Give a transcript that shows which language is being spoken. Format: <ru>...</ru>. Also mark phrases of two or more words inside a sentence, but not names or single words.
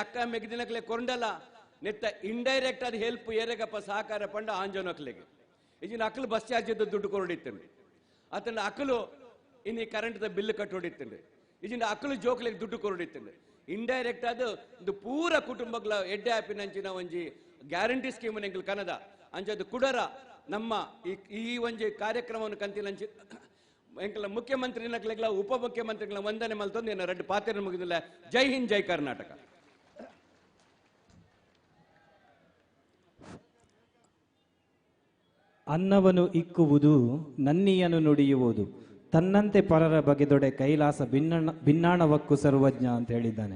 <tcy>ಅಕ್ಕ ಮೆಗ್ದಿನಕ್ಲೆ ಕೊರಂಡಲ್ಲ ನೆತ್ತ ಇಂಡೈರೆಕ್ಟ್ ಅದು ಹೆಲ್ಪ್ ಏರೆಗಪ್ಪ ಸಹಕಾರ ಪಂಡ ಆಂಜೋನಕ್ಲೆಗೆ ಈಜಿನ ಅಕ್ಕಲು</tcy> <en>bus charge</en> <tcy>ದುಡ್ಡು ಕೊರಡಿತ್ತಂಡು ಅತನ ಅಕ್ಕಲು ಇನ್ನು</tcy> <en>current bill</en> <tcy>ಕಟ್ಟೋಡಿತ್ತಂಡು ಈಜಿನ ಅಕ್ಕಲು ಜೋಕ್ಲೆಗೆ ದುಡ್ಡು ಕೊರಡಿತ್ತಂಡು ಇಂಡೈರೆಕ್ಟ್ ಅದು ಇದು ಪೂರ ಕುಟುಂಬಗಳ ಎಡ್ಡೆ ಆಪಿನಂಚಿನ ಒಂಜಿ</tcy> <en>guarantee scheme</en> <tcy>ಎಂಕಲ್ ಕನದ ಅಂಚದು ಕುಡರ ನಮ್ಮ ಈ ಒಂಜಿ ಕಾರ್ಯಕ್ರಮವನ್ನು ಕಂತಿನಂಚಿ ಎಂಕಲ ಮುಖ್ಯಮಂತ್ರಿನಕ್ಲೆಗ್ಲ ಉಪ ಮುಖ್ಯಮಂತ್ರಿಗಳ ವಂದನೆ ಮಲ್ತೊಂದು ಏನ ರೆಡ್ ಪಾತ್ರ ಮುಗಿದಿಲ್ಲ.</tcy> <kn>ಜೈ ಹಿಂದ್, ಜೈ ಕರ್ನಾಟಕ. ಅನ್ನವನ್ನು ಇಕ್ಕುವುದು ನನ್ನಿಯನ್ನು ನುಡಿಯುವುದು ತನ್ನಂತೆ ಪರರ ಬಗೆದೊಡೆ ಕೈಲಾಸ ಭಿನ್ನಾಣವಕ್ಕೂ ಸರ್ವಜ್ಞ ಅಂತ ಹೇಳಿದ್ದಾನೆ.</kn>